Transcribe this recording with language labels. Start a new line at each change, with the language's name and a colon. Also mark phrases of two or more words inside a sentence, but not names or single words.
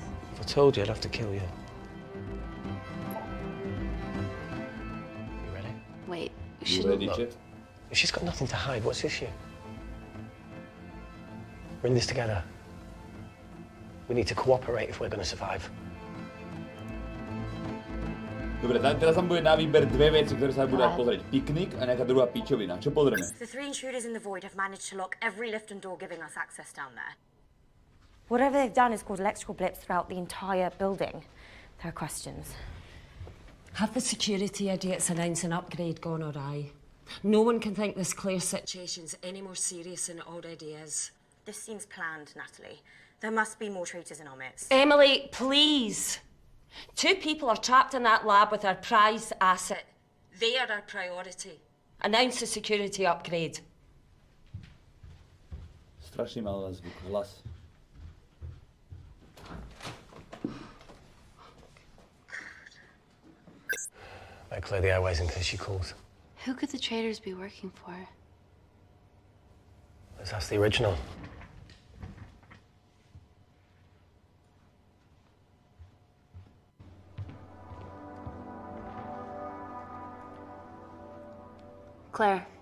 English: If I told you, I'd have to kill you. You ready? Wait, You shouldn't... ready, Chip? If she's got nothing to hide, what's the issue? We're in this together. We need to cooperate if we're going to survive.
Slovak: Dobre, teraz tam bude na výber 2 veci, ktoré sa budú pozrieť. Piknik a nejaká druhá pičovina. Čo pozrieme?
English: The 3 intruders in the void have managed to lock every lift and door giving us access down there. Whatever they've done has caused electrical blips throughout the entire building. There are questions. Have the security idiots announced an upgrade gone awry? No one can think this Claire situation's any more serious than it already is. This seems planned, Natalie. There must be more traitors in our midst. Emily, please. 2 people are trapped in that lab with our prized asset. They are our priority. Announce the security upgrade.
Slovak: Strašne mal zvuk, hlas.
English: Better clear the airways in case she calls. Who could the traitors be working for? Let's ask the original. Claire,